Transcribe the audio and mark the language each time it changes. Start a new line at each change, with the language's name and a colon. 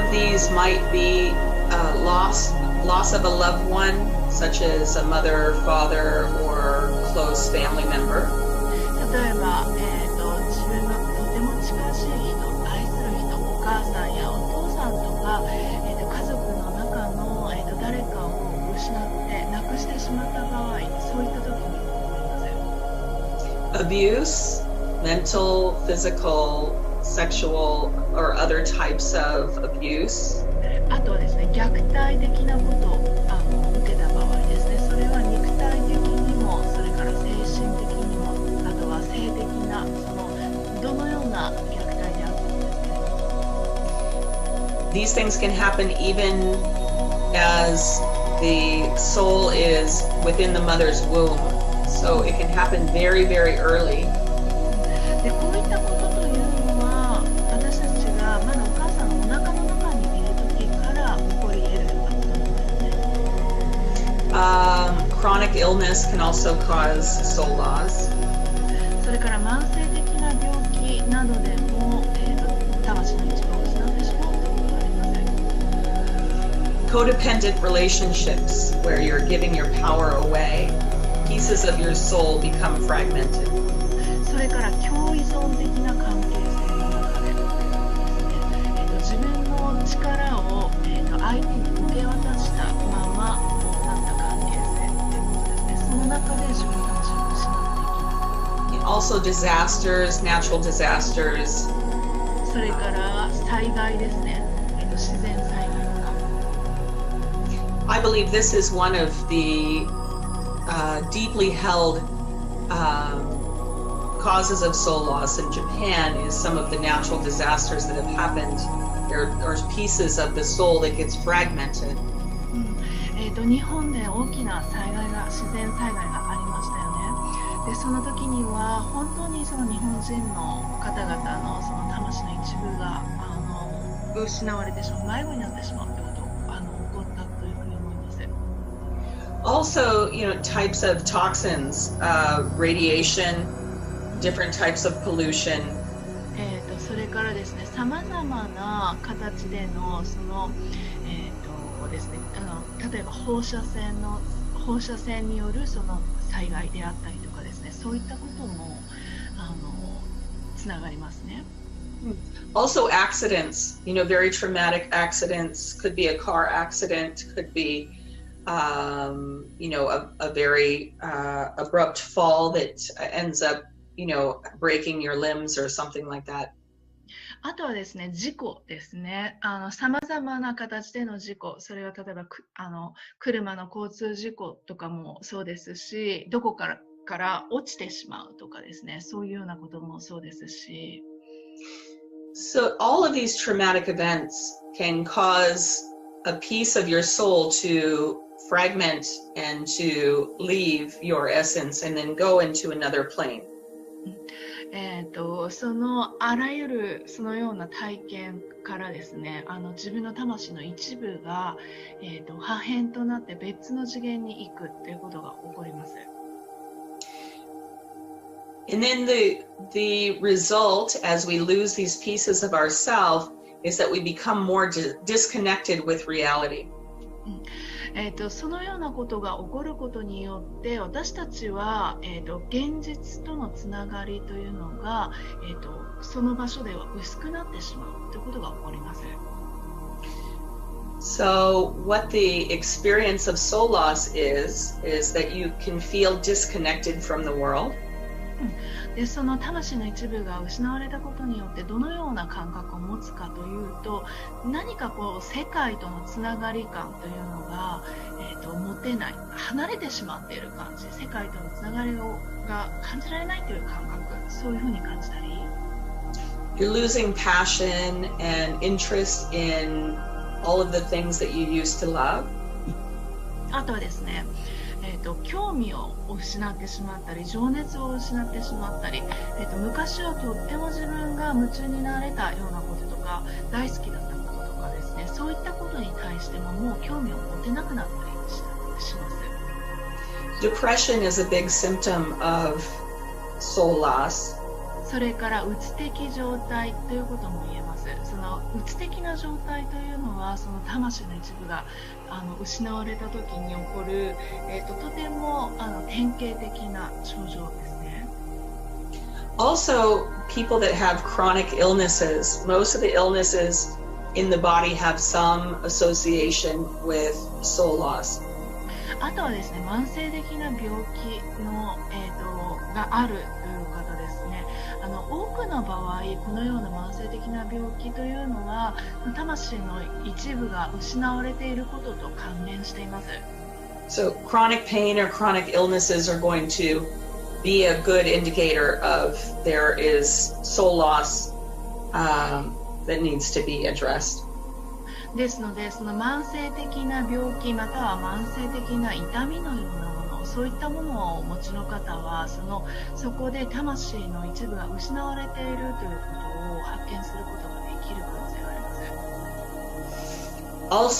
English: Some of these might be loss of a loved one, such as a mother, father, or close family member.
Japanese: 例えば、自分のとても近しい人、愛する人、お母さんやお父さんとか、家族の中の、誰かを失って亡くしてしまった場合、そういった時に起こります。
English: Abuse, mental, physical, sexual, or other types of abuse.
Japanese: あとはですね、虐待的なことを受けた場合ですね、それは肉体的にも、それから精神的にも、あとは性的な、そのどのような虐待であったんですけれども。
English: These things can happen even as the soul is within the mother's womb. So it can happen very, very early.
Japanese: で、こういったことというのは、私たちがまだお母さんのお腹の中にいる時から起こり得るようなことなんですね。
English: Chronic illness can also cause soul loss.
Japanese: それから慢性的な病気などでも、魂の一部を失ってしまうということがあります。
English: Codependent relationships where you're giving your power away, pieces of your soul become fragmented.
Japanese: それから共依存的な関係性の中でですね、自分の力を、相手に受け渡したままなった関係性ということですね。その中で自分の魂を失っていきます。
English: Also disasters, natural disasters.
Japanese: それから災害ですね、自然災害とか。
English: I believe this is one of the deeply held causes of soul loss in Japan is some of the natural disasters that have happened. There are pieces of the soul that gets fragmented.
Japanese: 日本で大きな災害が、自然災害がありましたよね。で、その時には本当にその日本人の方々のその魂の一部が失われてしまう、迷子になってしまうということが起こったというふうに思います。
English: Also, types of toxins, radiation, different types of pollution.
Japanese: それからですね、さまざまな形でのそのですね、例えば放射線によるその災害であったりとかですね、そういったこともつながりますね。
English: Also accidents, very traumatic accidents, could be a car accident, could be a very abrupt fall that ends up, breaking your limbs or something like that.
Japanese: あとはですね、事故ですね。さまざまな形での事故、それは例えば車の交通事故とかもそうですし、どこから落ちてしまうとかですね、そういうようなこともそうですし。
English: So all of these traumatic events can cause a piece of your soul to fragment and to leave your essence and then go into another plane.
Japanese: そのあらゆるそのような体験からですね、自分の魂の一部が、破片となって別の次元に行くということが起こります。
English: And then the result, as we lose these pieces of ourselves, is that we become more disconnected with reality.
Japanese: そのようなことが起こることによって私たちは、現実とのつながりというのが、その場所では薄くなってしまうということが起こります。
English: So what the experience of soul loss is that you can feel disconnected from the world.
Japanese: でその魂の一部が失われたことによってどのような感覚を持つかというと、何かこう世界とのつながり感というのが、持てない、離れてしまっている感じ、世界とのつながりが感じられないという感覚、そういうふうに感じたり。
English: You're losing passion and interest in all of the things that you used to love.
Japanese: あとはですね、興味を失ってしまったり、情熱を失ってしまったり、昔はとっても自分が夢中になれたようなこととか、大好きだったこととかですね、そういったことに対してももう興味を持てなくなったりします。
English: Depression is a big symptom of soul loss.
Japanese: それからうつ的状態ということも言えます。そのうつ的な状態というのは、その魂の一部が失われた時に起こる、とても典型的な症状ですね。
English: Also, people that have chronic illnesses, most of the illnesses in the body have some association with soul loss.
Japanese: あとはですね、慢性的な病気の、があるという方ですね。多くの場合、このような慢性的な病気というのは、魂の一部が失われていることと関連しています。
English: So, chronic pain or chronic illnesses are going to be a good indicator of there is soul loss that needs to be addressed.
Japanese: ですので、その慢性的な病気または慢性的な痛みのようなもの、そういったものをお持ちの方は、そこで魂の一部が失われているということを発見することができる可能性があります。